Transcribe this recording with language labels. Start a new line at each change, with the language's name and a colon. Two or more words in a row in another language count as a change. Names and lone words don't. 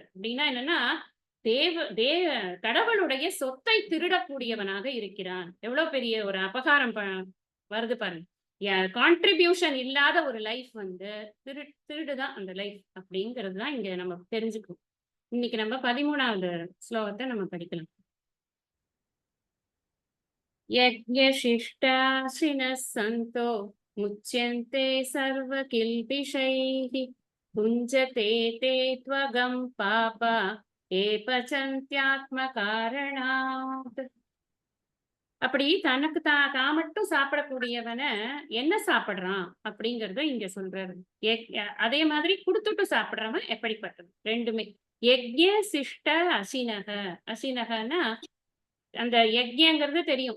Tamil: அப்படின்னா என்னன்னா, தேவ தே கடவுளுடைய சொத்தை திருடக்கூடியவனாக இருக்கிறான். எவ்வளவு பெரிய ஒரு அபகாரம் வருது பாருங்க. கான்ட்ரிபியூஷன் இல்லாத ஒரு லைஃப் வந்து திருடு தான் அந்த லைஃப் அப்படிங்கிறது தான் இங்க நம்ம தெரிஞ்சுக்கணும். இன்னைக்கு நம்ம 13வது ஸ்லோகத்த நம்ம படிக்கலாம்.
Sanskrit: यज्ञशिष्टाशिनः सन्तो मुच्यन्ते सर्वकिल्बिषैः भुञ्जते ते त्वगं पापा ये पचन्त्यात्मकारणात्.
Tamil: அப்படி தனக்கு தான் மட்டும் சாப்பிடக்கூடியவன என்ன சாப்பிடுறான் அப்படிங்கறத இங்க சொல்றாரு. அதே மாதிரி குடுத்துட்டு சாப்பிடுறவன் எப்படிப்பட்டது?
Sanskrit: 2மே. यज्ञ शिष्ट अशिनः.
Tamil: அசினகன்னா அந்த யக்ஞங்கிறது தெரியும்.